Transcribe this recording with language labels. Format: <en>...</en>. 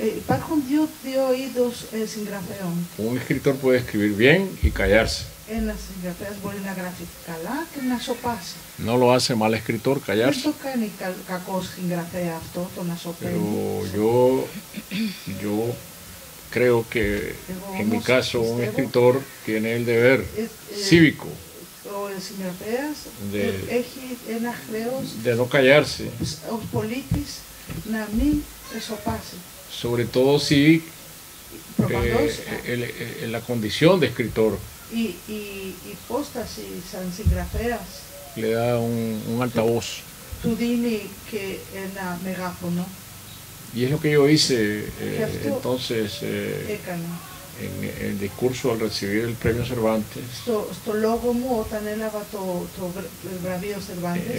<el>Υπάρχουν δύο είδους συγγραφέων.</el> <es>Un escritor puede escribir bien y callarse.</es> <el>Ένας συγγραφέας μπορεί να γράφει καλά και να σωπάσει.</el> <es>No lo hace mal escritor</es> <el>Δεν</el> <es>callarse.</es> <el>το κάνει κακός συγγραφέα αυτό, το να σωπαίνει.</el> <es>Pero yo creo que en mi caso un escritor tiene el deber cívico</es> <el>Ο συγγραφέας έχει ένα χρέος</el> <es>de no callarse,</es> <el>ως πολίτης να μην σωπάσει.</el> <es>sobre todo si</es> <el>Προφανώς</el> <es>la condición de escritor</es> <el>η υπόσταση σαν συγγραφέας</el> <es>le da un altavoz.</es> <el>του δίνει και ένα μεγάφωνο.</el> <es>Y es lo que yo hice entonces</es> <el>Έκανα.</el> <es>en el discurso al recibir el premio Cervantes.</es> <el>Στο λόγο μου όταν έλαβα το βραβείο Cervantes,</el>